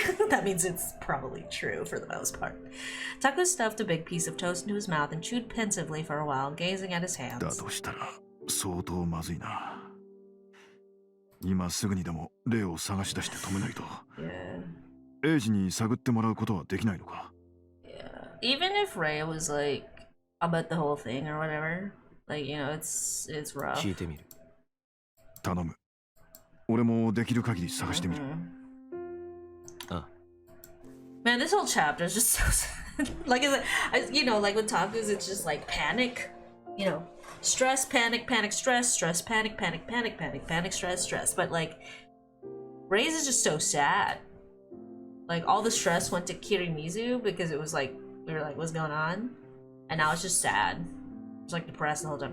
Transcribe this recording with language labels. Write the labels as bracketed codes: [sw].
[en] That means it's probably true for the most part. Taku stuffed a big piece of toast into his mouth and chewed pensively for a while, gazing at his hands. [ja] だとしたら相当まずいな。今すぐにでもレイを探し出して止めないと。エイジに探ってもらうことはできないのか？ [en] Yeah. Even if Ray was like about the whole thing or whatever, like, you know, it's rough. [ja] 聞いてみる。頼む。俺もできる限り探してみる。 [en] Man, this whole chapter is just so sad. Like, you know, like with Taku's, it's just like panic, you know, stress, panic, panic, stress, stress, panic, panic, panic, panic, panic, stress, stress. But like, Ray's is just so sad. Like, all the stress went to Kirimizu because it was like, we were like, what's going on? And now it's just sad. It's like depressed the whole time.